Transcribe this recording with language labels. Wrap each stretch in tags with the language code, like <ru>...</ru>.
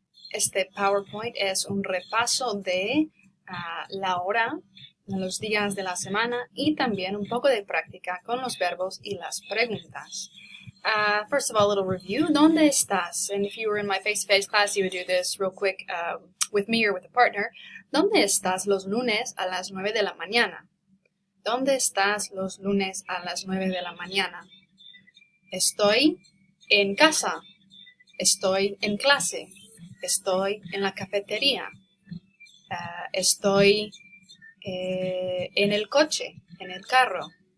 <es>Este PowerPoint es un repaso de la hora, los días de la semana y también un poco de práctica con los verbos y las preguntas.</es> <en>First of all, a little review.</en> <es>¿Dónde estás?</es> <en>And if you were in my face-to-face class, you would do this real quick with me or with a partner.</en> <es>¿Dónde estás los lunes a las 9 de la mañana? ¿Dónde estás los lunes a las 9 de la mañana? Estoy en casa. Estoy en clase. Estoy en la cafetería. Estoy en el coche, en el carro.</es>